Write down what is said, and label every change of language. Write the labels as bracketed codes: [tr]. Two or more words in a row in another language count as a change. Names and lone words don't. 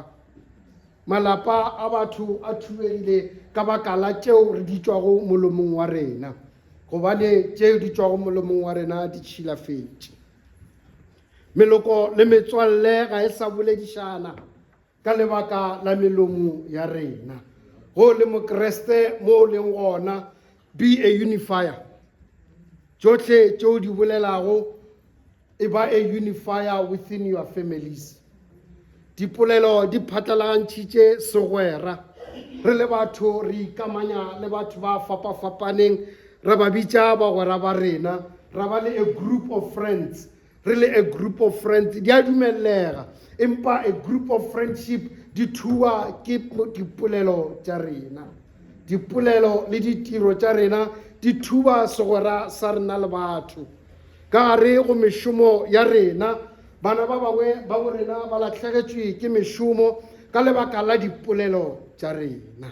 [nso] Malapa a batho a thubegile ka baka la tšeo re di tšwago molomong wa rena, gobane tšeo di tšwago molomong wa rena di tšhilafetše. meloko le metswalle ga e sa boledišana ka lebaka la melomo ya rena. Go le mokreste mo leng gona, [en] be a unifier. [nso] Tšohle tšeo di bolelago e ba [en] a unifier within your families. [nso] Dipolelo di phatlalagantšhitše segwera, re le batho re ikamanya le batho ba fapafapaneng, re ba bitša bagwera ba rena, ra ba le [en] a group of friends. Really a group of friends, [nso] di a dumelega, empa [en] a group of friendship [nso] di thua ke dipolelo tša rena. Dipolelo le ditiro tša rena di thuba segwera sa rena le batho. Ka gare go mešomo ya rena, bana ba bangwe ba bo rena ba latlhegetšwe ke mešomo ka lebaka la dipolelo tša rena.